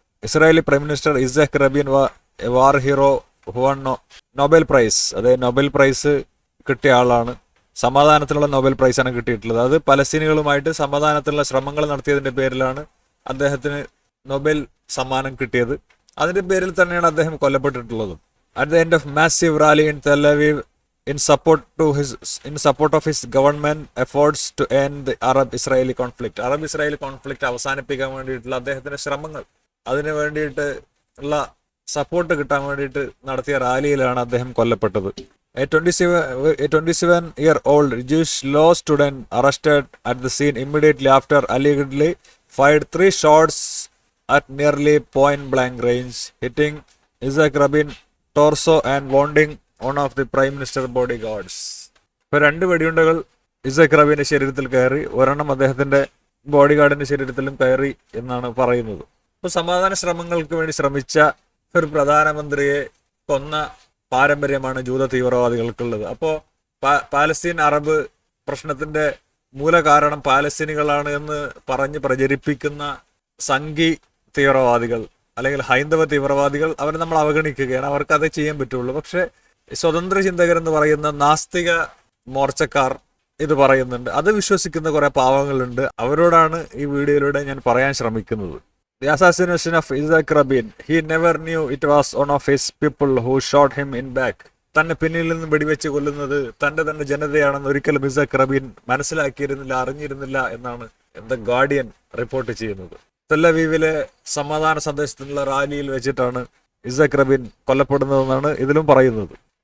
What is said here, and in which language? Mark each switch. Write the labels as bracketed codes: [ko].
[ml] Israeli prime minister Ishaq റബീൻ വാർ hero Nobel prize, അതായത് Nobel prize കിട്ടിയ ആളാണ്. സമാധാനത്തിനുള്ള നൊബേൽ പ്രൈസാണ് കിട്ടിയിട്ടുള്ളത്. അത് പലസ്തീനികളുമായിട്ട് സമാധാനത്തിലുള്ള ശ്രമങ്ങൾ നടത്തിയതിന്റെ പേരിലാണ് അദ്ദേഹത്തിന് നൊബേൽ സമ്മാനം കിട്ടിയത്. അതിന്റെ പേരിൽ തന്നെയാണ് അദ്ദേഹം കൊല്ലപ്പെട്ടിട്ടുള്ളത്. [en] At the end of massive rally in Tel Aviv in support of his government efforts to end the Arab-Israeli conflict. [ml] Arab-Israeli conflict അവസാനിപ്പിക്കാൻ വേണ്ടിയിട്ടുള്ള അദ്ദേഹത്തിന്റെ ശ്രമങ്ങൾ, അതിനു വേണ്ടിയിട്ട് ഉള്ള സപ്പോർട്ട് കിട്ടാൻ വേണ്ടിയിട്ട് നടത്തിയ റാലിയിലാണ് അദ്ദേഹം കൊല്ലപ്പെട്ടത്. [en] A 27-year-old Jewish law student arrested at the scene immediately after allegedly fired 3 shots at nearly point-blank range, hitting Isaac Rabin torso and wounding one of the Prime Minister bodyguards. [ml] ഇപ്പോൾ 2 വെടിയുണ്ടകൾ ഇസ്ഹാഖ് റബീന്റെ ശരീരത്തിൽ കയറി, ഒരെണ്ണം അദ്ദേഹത്തിന്റെ ബോഡിഗാർഡിന്റെ ശരീരത്തിലും കയറി എന്നാണ് പറയുന്നത്. ഇപ്പോൾ സമാധാന ശ്രമങ്ങൾക്ക് വേണ്ടി ശ്രമിച്ച ഒരു പ്രധാനമന്ത്രിയെ കൊന്ന പാരമ്പര്യമാണ് ജൂത തീവ്രവാദികൾക്കുള്ളത്. അപ്പോൾ പാലസ്തീൻ അറബ് പ്രശ്നത്തിന്റെ മൂല കാരണം പാലസ്തീനികളാണ് എന്ന് പറഞ്ഞ് പ്രചരിപ്പിക്കുന്ന സംഘി തീവ്രവാദികൾ അല്ലെങ്കിൽ ഹൈന്ദവ തീവ്രവാദികൾ, അവരെ നമ്മൾ അവഗണിക്കുകയാണ്. അവർക്ക് അതേ ചെയ്യാൻ പറ്റുള്ളൂ. പക്ഷെ സ്വതന്ത്ര ചിന്തകരെന്ന് പറയുന്ന നാസ്തിക മോർച്ചക്കാർ ഇത് പറയുന്നുണ്ട്. അത് വിശ്വസിക്കുന്ന കുറെ പാവങ്ങളുണ്ട്. അവരോടാണ് ഈ വീഡിയോയിലൂടെ ഞാൻ പറയാൻ ശ്രമിക്കുന്നത്. [en] The assassination of Isaac Rabin. He never knew it was one of his people who shot him in back. [ml] തന്നെ പിന്നിൽ നിന്ന് വെടിവെച്ച് കൊല്ലുന്നത് തന്റെ ജനതയാണെന്ന് ഒരിക്കലും ഇസ്ഹാഖ് റബീൻ അറിഞ്ഞിരുന്നില്ല എന്നാണ് ദ ഗാർഡിയൻ റിപ്പോർട്ട് ചെയ്യുന്നത്. തെല്ലവീവിലെ സമാധാന സന്ദേശത്തിനുള്ള റാലിയിൽ വെച്ചിട്ടാണ് ഇസ്ഹാഖ് റബീൻ കൊല്ലപ്പെടുന്നതെന്നാണ് ഇതിലും പറയുന്നത്.